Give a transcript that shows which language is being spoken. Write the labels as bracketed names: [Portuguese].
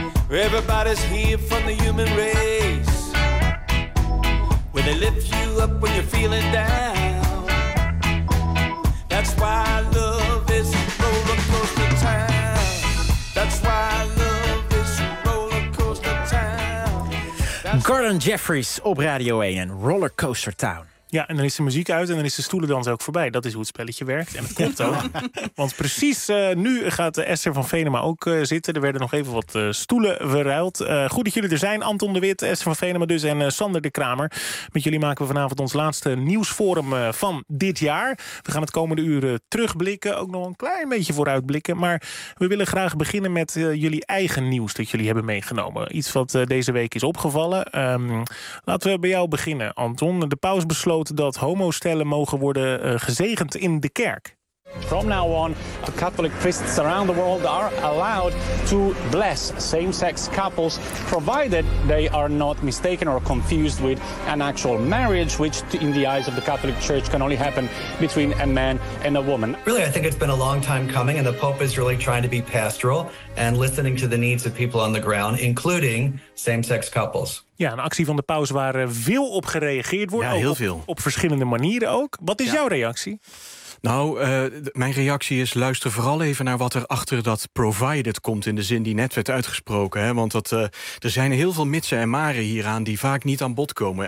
[English] Everybody's here from the human race. When they lift you up when you're feeling down. That's why I love this roller coaster town. That's why I love this roller coaster town. [Dutch] Gordon Jeffries op Radio 1 en Roller Coaster Town. Ja, en dan is de muziek uit en dan is de stoelendans ook voorbij. Dat is hoe het spelletje werkt. En het komt ook. Want precies nu gaat Esther van Venema ook zitten. Er werden nog even wat stoelen verruild. Goed dat jullie er zijn. Anton de Wit, Esther van Venema dus en Sander de Kramer. Met jullie maken we vanavond ons laatste nieuwsforum van dit jaar. We gaan het komende uur terugblikken. Ook nog een klein beetje vooruitblikken. Maar we willen graag beginnen met jullie eigen nieuws dat jullie hebben meegenomen. Iets wat deze week is opgevallen. Laten we bij jou beginnen, Anton. De paus besloot dat homostellen mogen worden gezegend in de kerk. [English] From now on, the Catholic priests around the world are allowed to bless same-sex couples, provided they are not mistaken or confused with an actual marriage, which in the eyes of the Catholic Church can only happen between a man and a woman. Really, I think it's been a long time coming, and the Pope is really trying to be pastoral and listening to the needs of people on the ground, including same-sex couples. [Dutch] Ja, een actie van de paus waar veel op gereageerd wordt. Ja, heel veel. Op verschillende manieren ook. Wat is jouw reactie? Nou, mijn reactie is, luister vooral even naar wat er achter dat provided komt, in de zin die net werd uitgesproken. Hè? Want er zijn heel veel mitsen en maren hieraan die vaak niet aan bod komen.